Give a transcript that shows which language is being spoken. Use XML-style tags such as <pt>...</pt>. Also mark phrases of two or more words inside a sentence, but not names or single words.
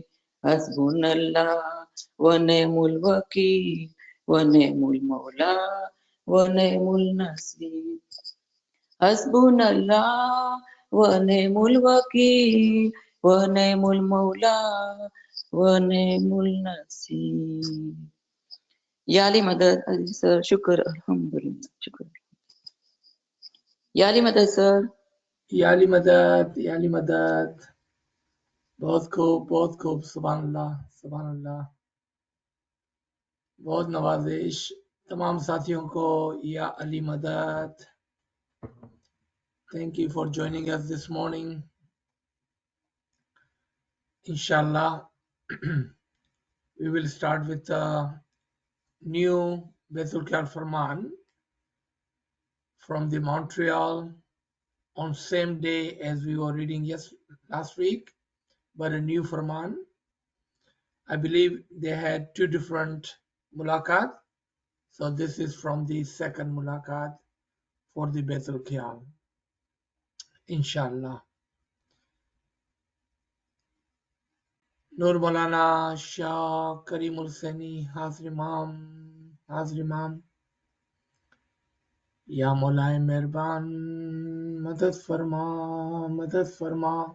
<ar>حسبنا الله ونعم الوكيل ونعم المولى ونعم النصير. حسبنا الله ونعم الوكيل ونعم المولى ونعم النصير.</ar> <ur>یا علی مدد، عزیز سر، شکر، الحمدللہ، شکر. یا علی مدد سر. یا علی مدد بہت خوب سبحان اللہ بہت نوازش تمام ساتھیوں کو یا علی مدد</ur> <en>thank you for joining us this morning inshallah we will start with a new Baitul Khayal Farman from the Montreal on same day as we were reading last week, but a new Farman. I believe they had two different mulaqat, so this is from the second mulaqat for the Baitul Khayal, inshallah.</en> <ur>نور مولانا شاہ کریم الثانی حاضر امام یا مولائی مہربان مدد فرما</ur>